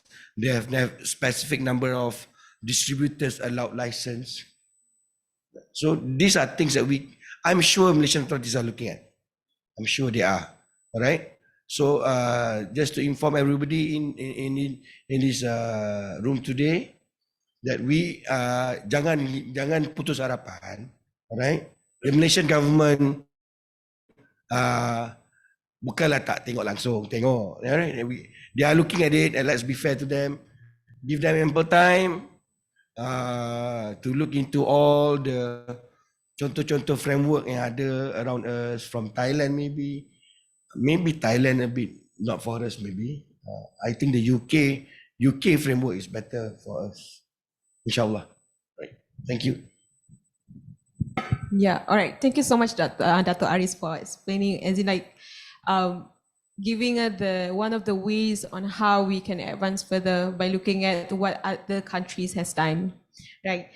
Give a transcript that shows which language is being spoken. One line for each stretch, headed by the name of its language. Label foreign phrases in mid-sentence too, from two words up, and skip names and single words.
English: They have specific number of distributors allowed license. So these are things that I'm sure Malaysian authorities are looking at. I'm sure they are. All right. So just to inform everybody in this room today that we
Malay: jangan putus harapan.
English: All right. The Malaysian government
Malay: bukanlah tak tengok langsung, tengok.
English: Right? they are looking at it, and let's be fair to them, give them ample time to look into all the contoh-contoh framework
Malay: yang ada
English: around us from Thailand maybe Thailand a bit not for us maybe. I think the UK framework is better for us, inshallah. Right. Thank you. Yeah, all right. Thank you so much, Dato' Aris, for explaining, as in like giving one of the ways on how we can advance further by looking at what other countries has done, right?